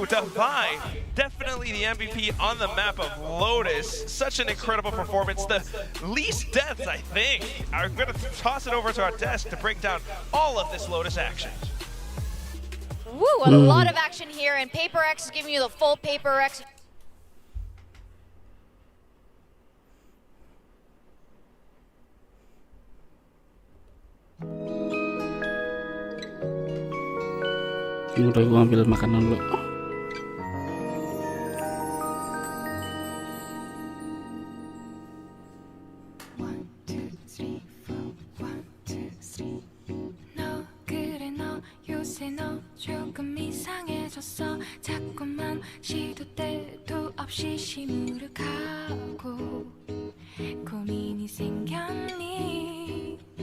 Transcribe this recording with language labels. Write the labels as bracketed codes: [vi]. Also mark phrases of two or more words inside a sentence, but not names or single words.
[en] Devi, definitely the MVP on the map of Lotus. Such an incredible performance. The least deaths, I think. I'm going to toss it over to our desk to break down all of this Lotus action. Woo, a lot of action here, and PRX is giving you the full PRX. [id] Udah gua ambil makanan dulu. [ko] 너 그래 너 요새 너 조금 이상해졌어 자꾸만 시도 때도 없이 시무룩하고 고민이 생겼니